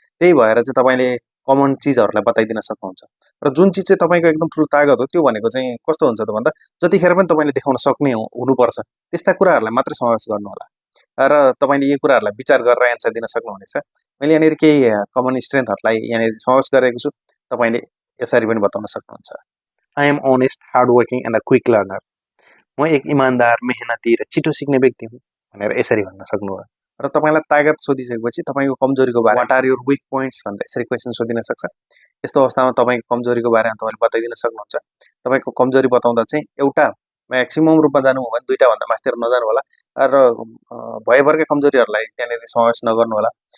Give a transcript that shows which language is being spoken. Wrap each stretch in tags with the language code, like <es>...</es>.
<ne>त्यही भएर चाहिँ तपाईँले कमन चिजहरूलाई बताइदिन सक्नुहुन्छ। र जुन चिज चाहिँ तपाईँको एकदम ठुलो तागत हो त्यो भनेको चाहिँ कस्तो हुन्छ त भन्दा जतिखेर पनि तपाईँले देखाउन सक्ने हुनुपर्छ, त्यस्ता कुराहरूलाई मात्रै समावेश गर्नुहोला र तपाईँले यी कुराहरूलाई विचार गरेर एन्सर दिन सक्नुहुनेछ। मैले यहाँनिर केही कमन स्ट्रेन्थहरूलाई यहाँनिर समावेश गरेको छु, तपाईँले यसरी पनि बताउन सक्नुहुन्छ।</ne> <en>I am honest, hardworking, and a quick learner.</en> <ne>म एक इमान्दार, मेहनती र छिटो सिक्ने व्यक्ति हुँ भनेर यसरी भन्न सक्नुभयो। र तपाईँलाई तागत सोधिसकेपछि तपाईँको कमजोरीको बारे</ne> <en>what are your weak points</en> <ne>भनेर यसरी क्वेसन सोधिन सक्छ। यस्तो अवस्थामा तपाईँको कमजोरीको बारेमा तपाईँले बताइदिन सक्नुहुन्छ। तपाईँको कमजोरी बताउँदा चाहिँ एउटा म्याक्सिमम रूपमा जानु हो भने दुईवटाभन्दा मास्तिर नजानु होला र भयभरकै कमजोरीहरूलाई त्यहाँनिर समावेश नगर्नु होला।</ne>